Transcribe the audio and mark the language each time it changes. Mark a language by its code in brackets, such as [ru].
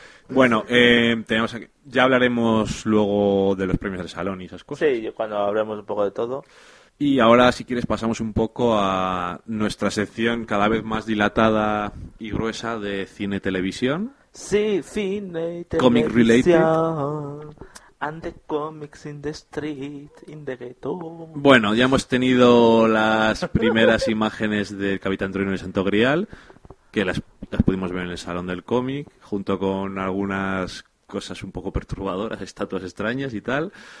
[es] Bueno, tenemos aquí, ya hablaremos luego de los premios del salón y esas cosas. Sí, cuando hablemos un poco de todo. Y ahora, si quieres, pasamos un poco a nuestra sección cada vez más dilatada y gruesa de cine y televisión. Sí, cine y televisión. Comic related. [en] And the comics in the street, in the ghetto. [es] Bueno, ya hemos tenido las primeras imágenes del Capitán Trueno y el Santo Grial. Que las pudimos ver en el salón del cómic, junto con algunas cosas un poco perturbadoras, estatuas extrañas y tal.